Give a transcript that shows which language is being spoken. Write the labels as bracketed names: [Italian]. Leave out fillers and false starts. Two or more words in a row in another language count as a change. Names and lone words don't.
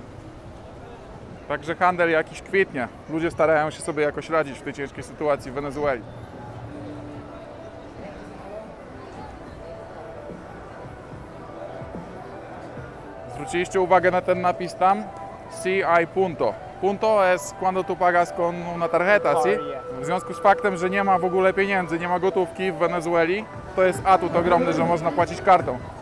[Polish] Także handel jakiś kwitnie. Ludzie starają się sobie jakoś radzić w tej ciężkiej sytuacji w Wenezueli. Zwróciliście uwagę na ten napis tam? [Spanish] CI punto. Punto es cuando tú pagas con una tarjeta, ¿sí? [Polish] W związku z faktem, że nie ma w ogóle pieniędzy, nie ma gotówki w Wenezueli, to jest atut ogromny, że można płacić kartą.